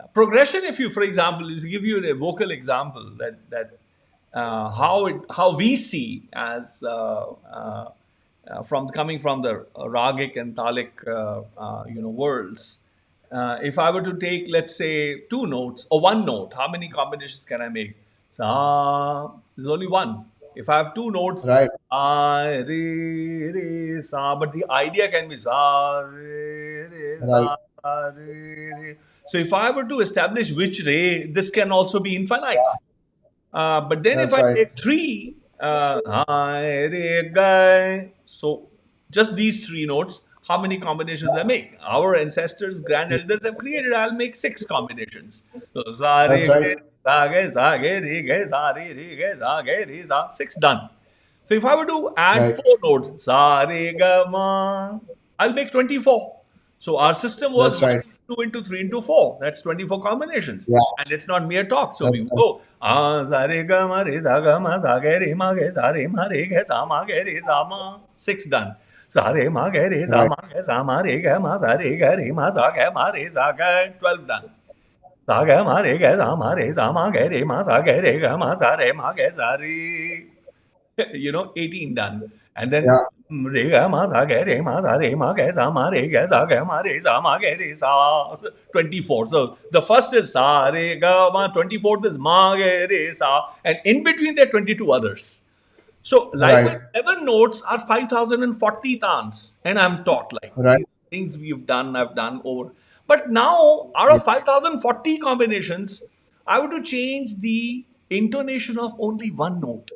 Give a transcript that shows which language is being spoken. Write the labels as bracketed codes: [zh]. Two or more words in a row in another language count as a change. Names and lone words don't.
[en] Progression, if you, for example, to give you a vocal example, that how we see as from coming from the ragic and talic worlds, If I were to take, let's say, two notes or one note, how many combinations can I make? Sa, there's only one. If I have two notes, Right. sa, re, re, sa, but the idea can be sa, re, re, Right. sa, re, re. So if I were to establish which re, this can also be infinite. But then if That's I right. take three, hi, re, gai, so just these three notes, how many combinations I make? Our ancestors, grand elders have created. I'll make six combinations. So za That's re right. ge, za ge re ge, za re ge, za ge re za, six done. So if I were to add Right. four notes, sa re ga ma, I'll make 24. So our system was That's 1 right. into 2 into 3 into 4. That's 24 combinations. Yeah. And it's not mere talk. So we That's will right. go, ah, za re ga ma re za ga ma za ge re ma ge za re ma re ge za ma ge re za ma. Six done. Za re ma ge re za Right. ma ge za ma re ge ma za re ma za ge ma re za ge. 12 done. Za ge ma re ge za ma re za ma ge re ma za ge re ge ma za re ma ge za re. 18 done. And then Yeah. re ga ma sa ge re ma sa re ma ge sa ma re ge sa ge ma re sa ma ge re sa 24. So the first is sa re ga ma, 24th is ma ge re sa, and in between there are 22 others. So likewise, Right. seven notes are 5040 tans, and I'm taught like Right. these things we've done, I've done over. But now, out Yeah. of 5040 combinations, I want to change the intonation of only one note.